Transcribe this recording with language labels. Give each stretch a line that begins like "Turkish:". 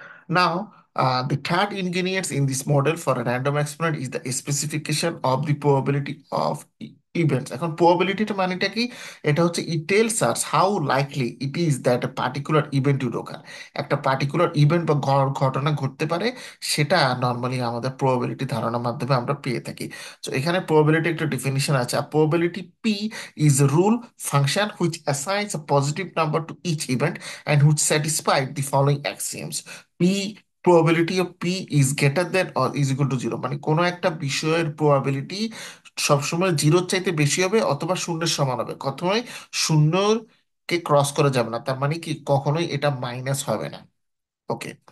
English: Now, the third ingredient in this model for a random experiment is the specification of the probability of events.
Bangla: এখন প্রবাবিলিটিটা মানেটা কি? এটা হচ্ছে
English: it tells us how likely it is that a particular event will occur.
Bangla: একটা particular event বা ঘটনা ঘটতে পারে, সেটা নর্মালি আমাদের প্রবাবিলিটি ধারণার মাধ্যমে আমরা পেয়ে থাকি। তো এখানে প্রবাবিলিটি একটা ডেফিনিশন আছে। আর
English: Probability P is a rule function which assigns a positive number to each event and which satisfied the following axioms. P probability of P is greater than or is equal to zero,
Bangla: মানে কোনো একটা বিষয়ের probability সবসময় জিরোর চাইতে বেশি হবে অথবা শূন্যের সমান হবে, কখনোই শূন্যর কে ক্রস করা যাবে না, তার মানে কি কখনোই এটা মাইনাস হবে না। ওকে।